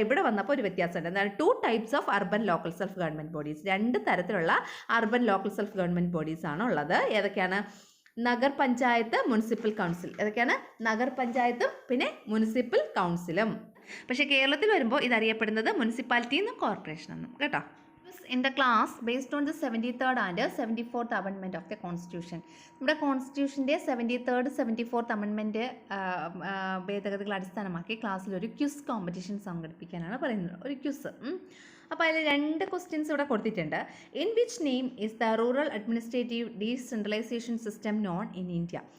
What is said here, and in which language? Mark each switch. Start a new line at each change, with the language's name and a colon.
Malayalam: ഇവിടെ വന്നപ്പോൾ ഒരു വ്യത്യാസമുണ്ട്. എന്താണ്? 2 types of urban local self government bodies. 2 തരത്തിലുള്ള urban local self government bodies ആണ് ഉള്ളത്. ഏതൊക്കെയാണ്? Nagar panchayat, municipal council. ഏതൊക്കെയാണ്? നഗർ പഞ്ചായത്തും പിന്നെ മുനിസിപ്പൽ കൗൺസിലും. പക്ഷേ കേരളത്തിൽ വരുമ്പോൾ ഇതറിയപ്പെടുന്നത് മുനിസിപ്പാലിറ്റി എന്നും കോർപ്പറേഷൻ എന്നും കേട്ടോ.
English: In the class based on the 73rd and 74th amendment of the constitution.
Malayalam: നമ്മുടെ കോൺസ്റ്റിറ്റ്യൂഷൻ്റെ 73rd 74th അമെൻമെൻറ്റ് ഭേദഗതികൾ അടിസ്ഥാനമാക്കി ക്ലാസ്സിൽ ഒരു ക്വിസ് കോമ്പറ്റീഷൻ സംഘടിപ്പിക്കാനാണ് പറയുന്നത്. ഒരു ക്വിസ്. അപ്പോൾ അതിൽ 2 ക്വസ്റ്റ്യൻസ് ഇവിടെ കൊടുത്തിട്ടുണ്ട്.
English: In which name is the rural administrative decentralisation system known in India?